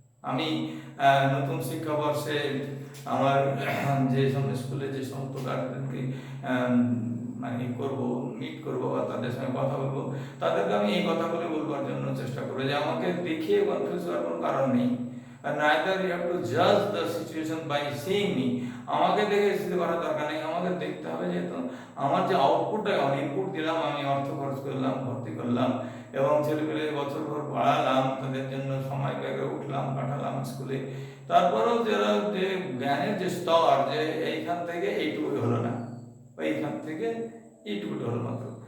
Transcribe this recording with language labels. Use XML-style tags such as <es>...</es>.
<bn>আমি নতুন শিক্ষাবর্ষে আমার যে সমস্ত স্কুলে যে সমস্ত গার্জেনকে মানে মিট করবো বা তাদের সঙ্গে কথা বলবো, তাদেরকে আমি এই কথাগুলো বলবার জন্য চেষ্টা করবো যে আমাকে দেখিয়ে কনফিউজ হওয়ার কোনো কারণ নেই। আর</bn> <en>neither you have to judge the situation by seeing me.</en> <bn>আমাকে দেখে স্থিতি করার দরকার নেই, আমাকে দেখতে হবে যে আমার যে আউটপুটটা, আমি ইনপুট দিলাম, আমি অর্থ খরচ করলাম, ভর্তি করলাম এবং ছেলেপেলে বছরভর পড়ালাম, তাদের জন্য সময় ব্যয় করে উঠলাম, পাঠালাম স্কুলে, তারপরেও যারা যে জ্ঞানের যে স্তর, যে এইখান থেকে এইটুকুই হলো না, বা এইখান থেকে এইটুকুই হলো মাত্র,</bn>